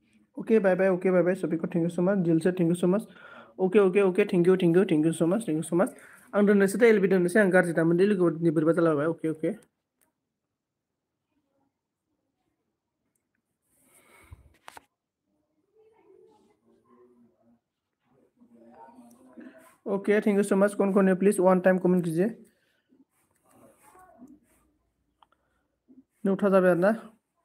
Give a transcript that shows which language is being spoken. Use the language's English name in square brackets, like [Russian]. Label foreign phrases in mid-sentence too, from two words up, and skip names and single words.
[English] okay bye bye, okay bye bye [Hindi] सभी को [English] thank you so much, [Hindi] दिल से [English] thank you so much. okay okay okay thank you thank you thank you so much, thank you so much. [Bodo] आं दोननोसै दे एलबि दोननोसै, आं गाज्रि दामोन दे लोगोफोरनि बोरैबा जालाबाय। [English] okay okay okay thank you so much. [Hindi] कौन है प्लीज [English] one time [Hindi] कमेंट कीजिए। [Bodo] 9 था जाबाय आरोना।